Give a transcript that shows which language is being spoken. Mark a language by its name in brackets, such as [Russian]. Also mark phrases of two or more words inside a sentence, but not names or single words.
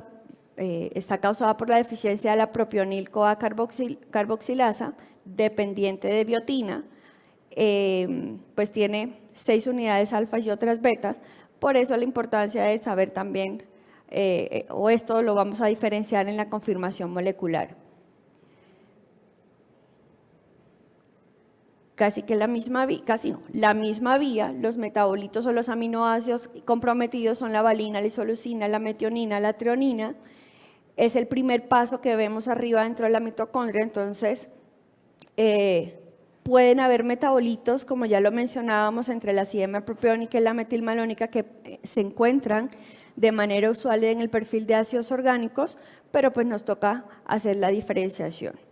[Spanish] Está causada por la deficiencia de la propionil-CoA carboxilasa, dependiente de biotina, pues tiene 6 unidades alfa y otras betas, por eso la importancia de saber también, o esto lo vamos a diferenciar en la confirmación molecular. La misma vía, los metabolitos o los aminoácidos comprometidos son la valina, la isoleucina, la metionina, la treonina. Es el primer paso que vemos arriba dentro de la mitocondria, entonces pueden haber metabolitos, como ya lo mencionábamos, entre la acidemia propiónica y la metilmalónica que se encuentran de manera usual en el perfil de ácidos orgánicos, pero pues nos toca hacer la diferenciación.